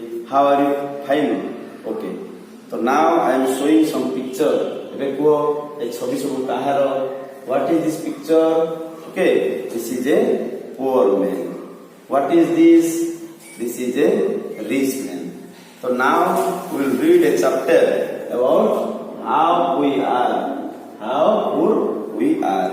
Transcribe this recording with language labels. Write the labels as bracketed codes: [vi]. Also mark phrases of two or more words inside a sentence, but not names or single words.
[en] How are you? Fine. Okay. So now I am showing some picture. [or] ଏବେ କୁହ ଏ ଛବି ସବୁ କାହାର? [en] What is this picture? Okay, this is a poor man. What is this? This is a rich man. So now we will read a chapter about how we are, how poor we are.